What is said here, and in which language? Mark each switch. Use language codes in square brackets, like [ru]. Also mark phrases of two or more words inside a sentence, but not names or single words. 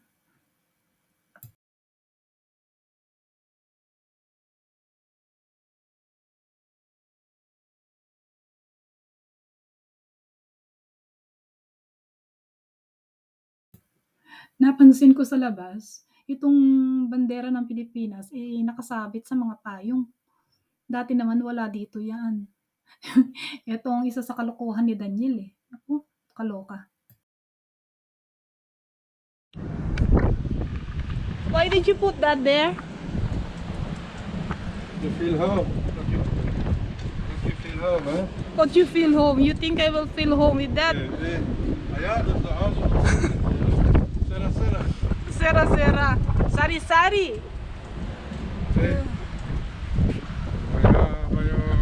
[tl] Napansin ko sa labas, itong bandera ng Pilipinas nakasabit sa mga payong. Dati naman wala dito 'yan. Ito ang isa sa kalokohan ni Daniel Naku, kaloka. [en] Why did you put that there? You feel home. Don't you feel home, hè? Don't you feel home? You think I will feel home with that? [nl] Ja, dat is de afstand. Sera, sera. Sera, sera. Sari, sari. Nee. Bayog.